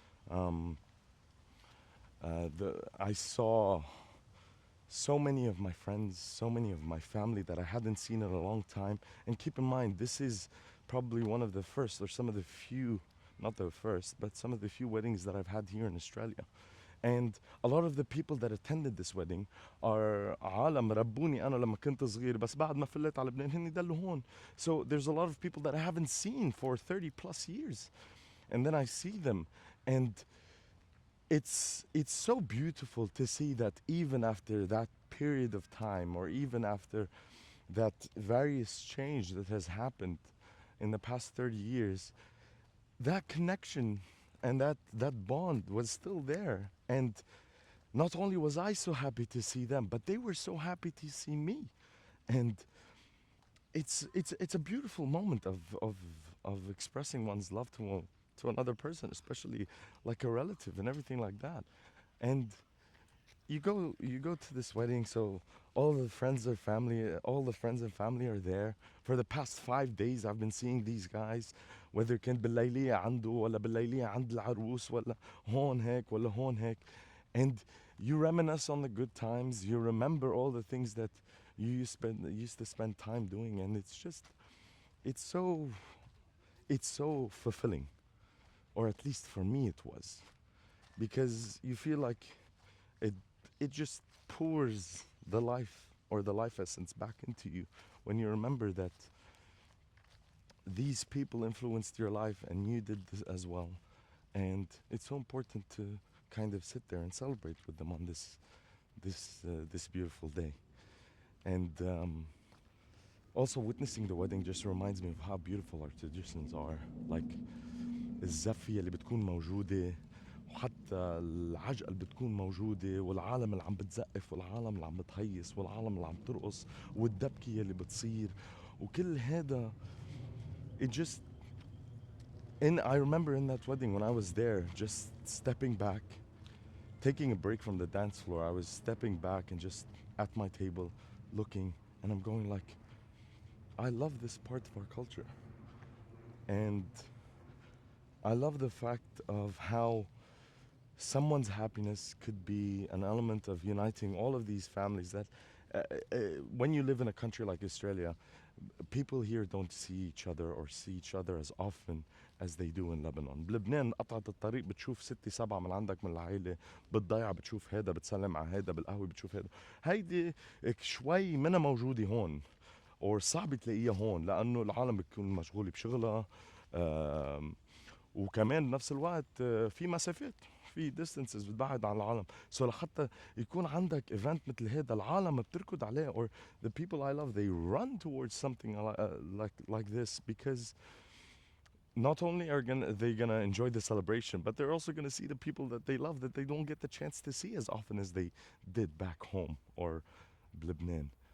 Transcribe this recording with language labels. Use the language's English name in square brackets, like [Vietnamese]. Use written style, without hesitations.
[English] Um, I saw so many of my friends, so many of my family that I hadn't seen in a long time. And keep in mind, this is probably one of the first, or some of the few, not the first, but some of the few weddings that I've had here in Australia. And a lot of the people that attended this wedding are [Arabic] عالم ربوني أنا لما كنت صغير بس بعد ما فلت على لبنان هني دلوا هون. [English] So there's a lot of people that I haven't seen for 30 plus years. And then I see them and it's so beautiful to see that even after that period of time, or even after that various change that has happened in the past 30 years, that connection and that bond was still there. And not only was I so happy to see them, but they were so happy to see me. And it's a beautiful moment of expressing one's love to another person, especially like a relative and everything like that. And you go to this wedding, so all the friends and family are there. For the past 5 days I've been seeing these guys, whether [Arabic] كان بالليلية عنده ولا بالليلية عند العروس ولا هون هيك ولا هون هيك. [English] And you reminisce on the good times, you remember all the things that used to spend time doing, and it's so it's so fulfilling, or at least for me it was, because you feel like it it just pours the life, or the life essence, back into you when you remember that these people influenced your life and you did this as well. And it's so important to kind of sit there and celebrate with them on this beautiful day. And also witnessing the wedding just reminds me of how beautiful our traditions are. [Arabic] Like الزفية اللي بتكون موجودة، وحتى العجقة اللي بتكون موجودة، والعالم اللي عم بتزقف، والعالم اللي عم بتهيص، والعالم اللي عم ترقص، والدبكة اللي بتصير، وكل هذا. [English] It just I remember in that wedding when I was there, just stepping back, taking a break from the dance floor. I was stepping back and just at my table looking, and I'm going like, I love this part of our culture. And I love the fact of how someone's happiness could be an element of uniting all of these families. That when you live in a country like Australia, people here don't see each other or see each other as often as they do in Lebanon. [Arabic] بلبنان قطعة الطريق بتشوف ستة سبعة من عندك من العائلة، بتضيع بتشوف هيدا، بتسلم على هيدا بالقهوة، بتشوف هيدا. هيدي شوي منها موجودة هون، or صعب تلاقيها هون، لأنه العالم بتكون مشغولة بشغلها. آم، وكمان بنفس الوقت في مسافات، في distances بتبعد عن العالم. سو لحتى يكون عندك event مثل هذا العالم بتركض عليه، [English] or the people I love, they run towards something like this, because not only are they gonna enjoy the celebration, but they're also gonna see the people that they love, that they don't get the chance to see as often as they did back home or بلبنان.